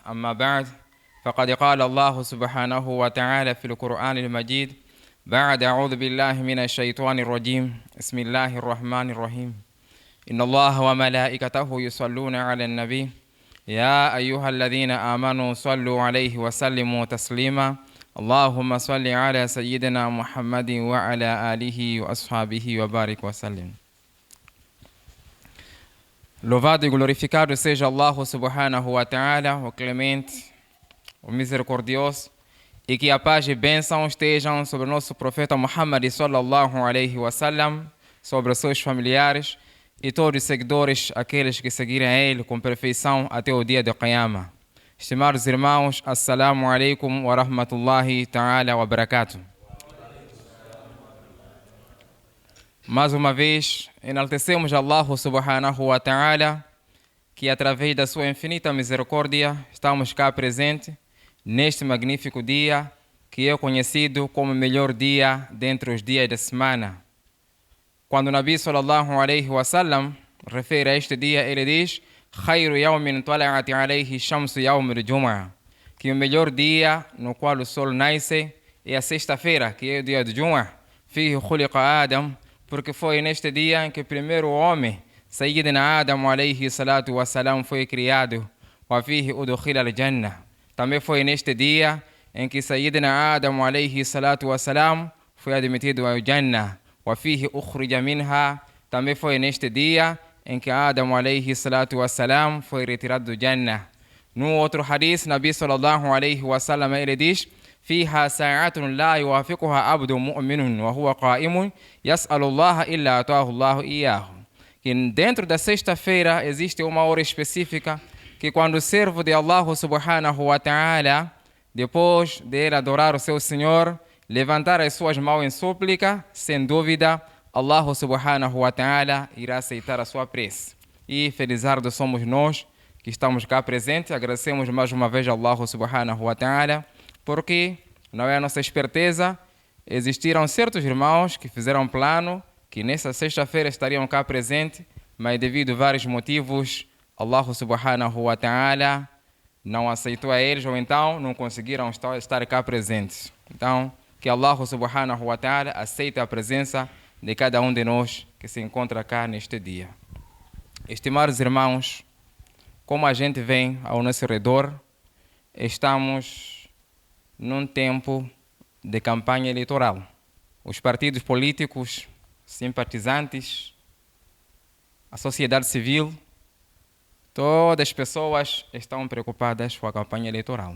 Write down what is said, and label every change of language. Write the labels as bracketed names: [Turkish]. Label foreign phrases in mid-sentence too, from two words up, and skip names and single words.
[Arabic] أما بعد، فقد قال الله سبحانه وتعالى في القرآن المجيد بعد أعوذ بالله من الشيطان الرجيم بسم الله الرحمن الرحيم إن الله وملائكته يصلون على النبي يا أيها الذين آمنوا صلوا عليه وسلموا تسليما اللهم صل على سيدنا محمد وعلى آله وأصحابه وبارك وسلم. [Portuguese] Louvado e glorificado seja Allah [Arabic] سبحانه وتعالى, [Portuguese] o clemente, o misericordioso, e que a paz e bênção estejam sobre o nosso profeta Muhammad [Arabic] صلى الله عليه وسلم, [Portuguese] sobre os seus familiares e todos os seguidores, aqueles que seguirem a ele com perfeição até o dia de Qiyamah. Estimados irmãos, [Arabic] السلام عليكم ورحمة الله تعالى وبركاته. [Portuguese] Mais uma vez, enaltecemos Allah [Arabic] سبحانه وتعالى, [Portuguese] que através da sua infinita misericórdia estamos cá presentes neste magnífico dia, que é conhecido como o melhor dia dentre os dias da semana. Quando o [Arabic] النبي صلى الله عليه وسلم [Portuguese] refere a este dia, ele diz: [Arabic] "خير يوم طلعت عليه الشمس يوم الجمعة", [Portuguese] que o melhor dia no qual o sol nasce é a sexta-feira, que é o dia de Jum'ah. [Arabic] فيه خلق آدم, [Portuguese] porque foi neste dia em que o primeiro homem, [Arabic] سيدنا آدم عليه الصلاة والسلام, [Portuguese] foi criado. [Arabic] وفيه أدخل الجنة. [Portuguese] Também foi neste dia em que [Arabic] سيدنا آدم عليه الصلاة والسلام [Portuguese] foi admitido ao Jannah. [Arabic] وفيه أخرج منها. [Portuguese] Também foi neste dia em que Adam [Arabic] عليه الصلاة والسلام [Portuguese] foi retirado do Jannah. No outro [Arabic] حديث، النبي صلى الله عليه وسلم, [Portuguese] ele diz: [Arabic] "فيها ساعة لا يوافقها عبد مؤمن وهو قائم يسأل الله إلا آتاه الله إياه." [Portuguese] Que dentro da sexta-feira existe uma hora específica que quando o servo de Allah [Arabic] سبحانه وتعالى, [Portuguese] depois de ele adorar o seu Senhor, levantar as suas mãos em súplica, sem dúvida, Allah [Arabic] سبحانه وتعالى [Portuguese] irá aceitar a sua prece. E felizardos somos nós que estamos cá presentes. Agradecemos mais uma vez a Allah [Arabic] سبحانه وتعالى, [Portuguese] porque não é a nossa esperteza. Existiram certos irmãos que fizeram plano que nessa sexta-feira estariam cá presentes, mas devido a vários motivos, Allah [Arabic] سبحانه وتعالى [Portuguese] não aceitou a eles, ou então não conseguiram estar cá presentes. Então, que Allah [Arabic] سبحانه وتعالى [Portuguese] aceite a presença de cada um de nós que se encontra cá neste dia. Estimados irmãos, como a gente vê ao nosso redor, estamos num tempo de campanha eleitoral. Os partidos políticos, simpatizantes, a sociedade civil, todas as pessoas estão preocupadas com a campanha eleitoral.